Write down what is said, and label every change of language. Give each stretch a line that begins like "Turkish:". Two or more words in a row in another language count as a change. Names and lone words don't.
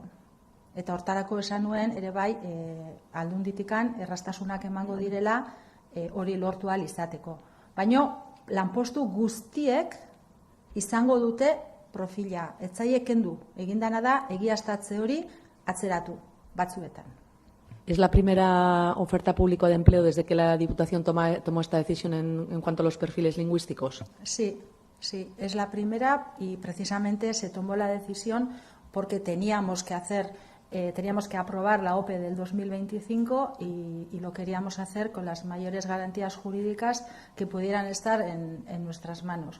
Basque: Eta hortarako esan nuen ere bai aldunditikan erraztasunak emango direla hori lortu ahal izateko. Baina lanpostu guztiek izango dute profila, ez zaie kendu, egin dana da egiaztatze hori atzeratu batzuetan.
Spanish: ¿Es la primera oferta pública de empleo desde que la Diputación tomó esta decisión en cuanto a los perfiles lingüísticos? Sí, es la primera y precisamente se tomó la decisión porque teníamos que aprobar la OPE del 2025 y lo queríamos hacer con las mayores garantías jurídicas que pudieran estar en nuestras manos.